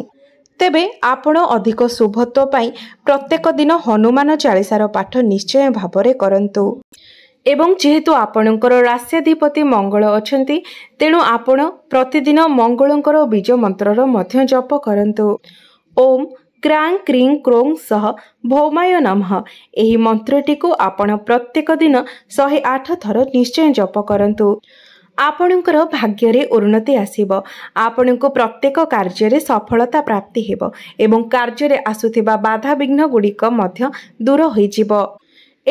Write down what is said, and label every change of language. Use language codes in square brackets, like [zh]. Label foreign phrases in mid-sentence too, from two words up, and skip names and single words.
[or] ତେବେ ଆପଣ ଅଧିକ ଶୁଭତ୍ୱ ପାଇଁ ପ୍ରତ୍ୟେକ ଦିନ ହନୁମାନ ଚାଳିଶାର ପାଠ ନିଶ୍ଚୟ ଭାବରେ କରନ୍ତୁ। ଏବଂ ଯେହେତୁ ଆପଣଙ୍କର ରାଷ୍ଟ୍ରାଧିପତି ମଙ୍ଗଳ ଅଛନ୍ତି ତେଣୁ ଆପଣ ପ୍ରତିଦିନ ମଙ୍ଗଳଙ୍କର ବୀଜ ମନ୍ତ୍ରର ମଧ୍ୟ ଜପ କରନ୍ତୁ। [sa] ओम क्रां क्रीं क्रों सह भौमाय नमः। [or] ଏହି ମନ୍ତ୍ରଟି କୁ ଆପଣ ପ୍ରତ୍ୟେକ ଦିନ 108 ଥର ନିଶ୍ଚୟ ଜପ କରନ୍ତୁ। ଆପଣଙ୍କର ଭାଗ୍ୟରେ ଉନ୍ନତି ଆସିବ। ଆପଣଙ୍କୁ ପ୍ରତ୍ୟେକ କାର୍ଯ୍ୟରେ ସଫଳତା ପ୍ରାପ୍ତି ହେବ ଏବଂ କାର୍ଯ୍ୟରେ ଆସୁଥିବା ବାଧା ବିଘ୍ନ ଗୁଡ଼ିକ ମଧ୍ୟ ଦୂର ହୋଇଯିବ।